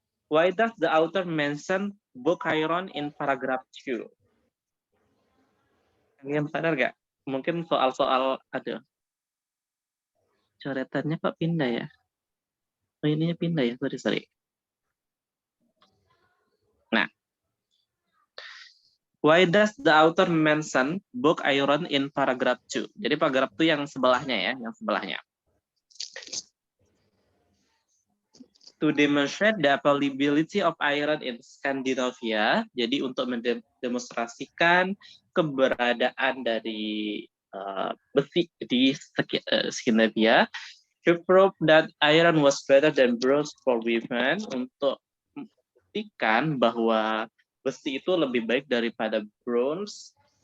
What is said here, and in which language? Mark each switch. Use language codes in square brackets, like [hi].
[en] Why does the author mention Bokairon in paragraph 2? [id] Kalian sadar nggak? Mungkin soal-soal ada coretannya kok pindah ya? Oh, ininya pindah ya, sorry. [en] Nah, why does the author mention Bokairon in paragraph 2? [id] Jadi paragraph 2 yang sebelahnya ya, yang sebelahnya. [en] To demonstrate the availability of iron in Scandinavia, [id] jadi untuk mendemonstrasikan keberadaan dari besi di Skandinavia, [en] to prove that iron was better than bronze for women, [id] untuk membuktikan bahwa besi itu lebih baik daripada bronze.